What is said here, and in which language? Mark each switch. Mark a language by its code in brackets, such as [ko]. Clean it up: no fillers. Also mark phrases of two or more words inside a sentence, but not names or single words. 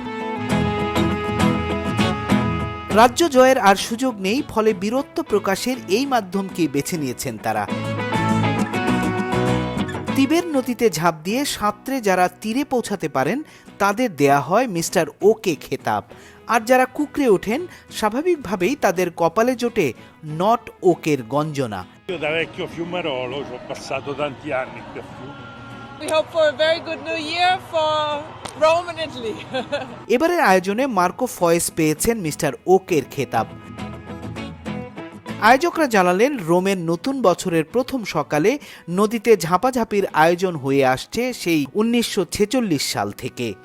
[bn] রাজ্য জয়ের আর সুযোগ নেই, ফলে বীরত্ব প্রকাশের এই মাধ্যমকেই বেছে নিয়েছেন তারা। তিবের নদীতে ঝাঁপ দিয়ে সাঁতরে যারা তীরে পৌঁছাতে পারেন তাদের দেয়া হয় মিস্টার ওকে খেতাব, আর যারা কুকড়ে ওঠেন স্বাভাবিকভাবেই তাদের কপালে জোটে নট ওকের গঞ্জনা। [it] Io da vecchio fiumarolo ci ho passato tanti anni qui a Fiume. [en] We hope for a very good new year for Rome and Italy. [bn] এবারের আয়োজনে মার্কো ফয়েস পেয়েছেন মিস্টার ওকের খেতাব। আয়োজকরা জানালেন, রোমের নতুন বছরের প্রথম সকালে নদীতে ঝাঁপাঝাঁপির আয়োজন হয়ে আসছে সেই 1946 সাল থেকে।